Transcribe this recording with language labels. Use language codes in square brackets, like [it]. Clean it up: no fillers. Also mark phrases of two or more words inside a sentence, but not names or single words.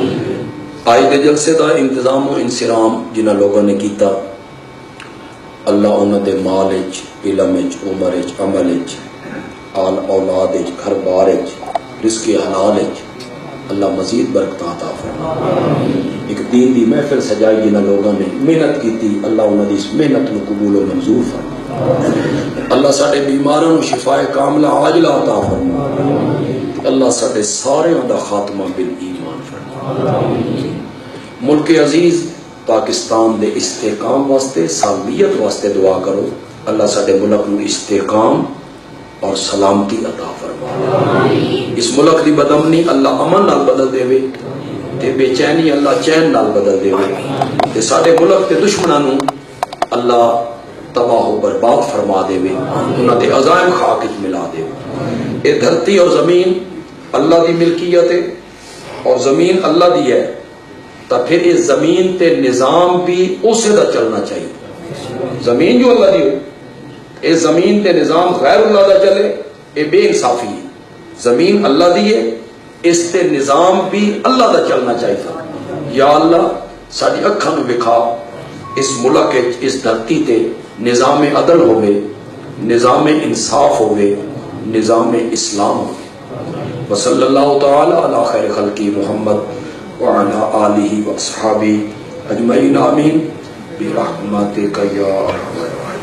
[pa] آج دے جلسے دا انتظام و انسرام جنہاں لوگوں نے کیتا، اللہ انہاں دے مال وچ، علم وچ، عمر وچ، عمل وچ، آل اولاد وچ، گھر بار وچ، رزق حلال وچ اللہ مزید برکت عطا فرمائے۔ ایک دین دی محفل سجائی جنہاں لوگوں نے محنت کیتی، اللہ انہاں دی اس محنت نو قبول و منظور فرمائے۔ اللہ ساڈے بیماراں نو شفائے کاملہ عاجلہ عطا فرمائے۔ اللہ ساڈے ساریاں دا خاتمہ بالایمان فرمائے۔ ملک عزیز پاکستان دے استحکام واسطے، سالمیت واسطے دعا کرو، اللہ ساڈے ملک نو استحکام اور سلامتی عطا فرمائے۔ اس ملک دی بدامنی اللہ امن نال بدل دے وے، تے بے چینی اللہ چین نال بدل دے وے، تے ساڈے ملک تے دشمناں نو اللہ تباہ و برباد فرما دے وے، انہاں دے عزائم خاک وچ ملا دے وے۔ اے دھرتی اور زمین اللہ دی ملکیت ہے اور زمین اللہ دی ہے، تو پھر اس زمین تے نظام بھی اسے دا چلنا چاہیے۔ زمین جو اللہ دی ہو، اس زمین تے نظام غیر اللہ دا چلے، اے بے انصافی ہے۔ زمین اللہ دی ہے، اس تے نظام بھی اللہ دا چلنا چاہیے۔ یا اللہ ساری اکھاں نو وکھا اس ملک اس دھرتی تے نظام عدل ہوئے، نظام انصاف ہوئے، نظام اسلام ہوئے۔ [ar] وصلی اللہ تعالی علی خیر خلقی محمد وعلی آلہ واصحابہ اجمعین آمین برحمتک یا ارحم